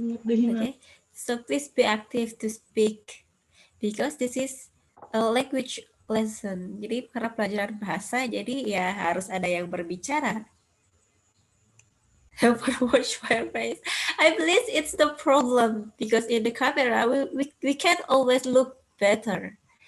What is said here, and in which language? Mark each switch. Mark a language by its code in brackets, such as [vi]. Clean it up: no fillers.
[en] Okay, so please be active to speak because this is a language lesson. [id] Jadi karena pelajaran bahasa, jadi ya harus ada yang berbicara. [en] Watch my face. I believe it's the problem because in the camera we can't always look better.